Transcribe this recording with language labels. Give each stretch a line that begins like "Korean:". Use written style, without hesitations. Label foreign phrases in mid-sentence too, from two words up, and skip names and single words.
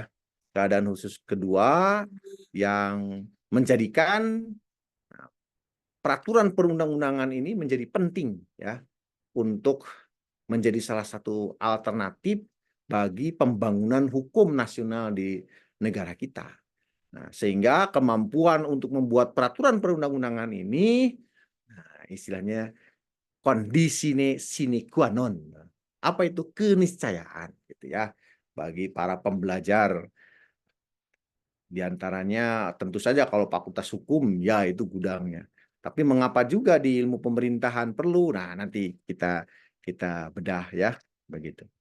Indonesian: Keadaan khusus kedua yang menjadikan peraturan perundang-undangan ini menjadi penting ya untuk menjadi salah satu alternatif bagi pembangunan hukum nasional di negara kita. Nah, sehingga kemampuan untuk membuat peraturan perundang-undangan ini, nah, istilahnya kondisi
Latin: sine qua non.
Indonesian: Apa itu keniscayaan gitu ya bagi para pembelajar. Di antaranya tentu saja kalau fakultas hukum ya itu gudangnya. Tapi mengapa juga di ilmu pemerintahan perlu? Nah, nanti kita bedah ya begitu.